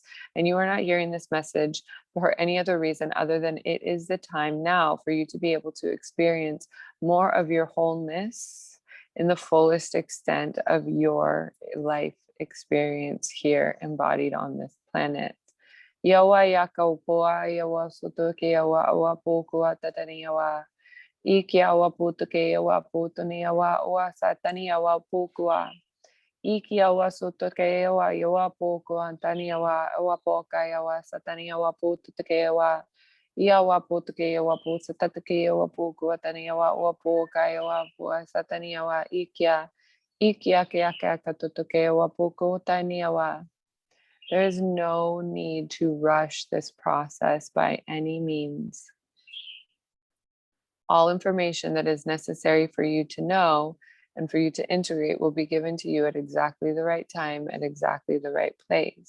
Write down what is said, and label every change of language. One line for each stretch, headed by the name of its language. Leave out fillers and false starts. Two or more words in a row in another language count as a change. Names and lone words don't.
English: And you are not hearing this message for any other reason other than it is the time now for you to be able to experience more of your wholeness in the fullest extent of your life experience here embodied on this planet. Yawa yaka upua yawa sotoke yawa awa pokua tatani yawa iki awa putuke yawa putuni yawa awa satani yawa pokua iki awa sotoke yawa yawa pokua antani yawa awa poka yawa satani yawa putuke yawa Yawa putuke yawa pu satatuke yawa pu kuatani yawa pu kayawa pu satani yawa ikia kya katutuke yawa pu kuatani yawa. There is no need to rush this process by any means. All information that is necessary for you to know and for you to integrate will be given to you at exactly the right time, at exactly the right place.